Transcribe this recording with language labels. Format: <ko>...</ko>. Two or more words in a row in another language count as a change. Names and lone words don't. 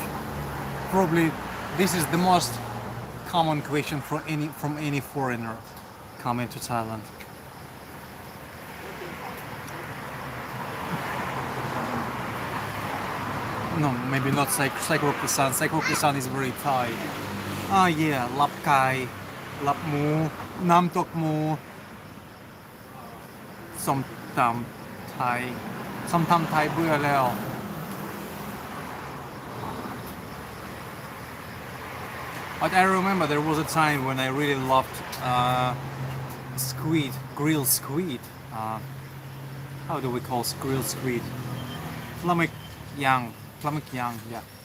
<en>Probably this is the most common question from any foreigner coming to Thailand. No, maybe not Sai Krok Isan. Sai Krok Isan is very Thai. Yeah,</en> <th>ลาบไก่ ลาบหมู น้ำตกหมู ส้มตำไทย ส้มตำไทย เบื่อแล้ว</th> <en>But I remember there was a time when I really loved squid, grilled squid. How do we call grilled squid?</en> <th>ปลาหมึกย่าง, yeah.</th>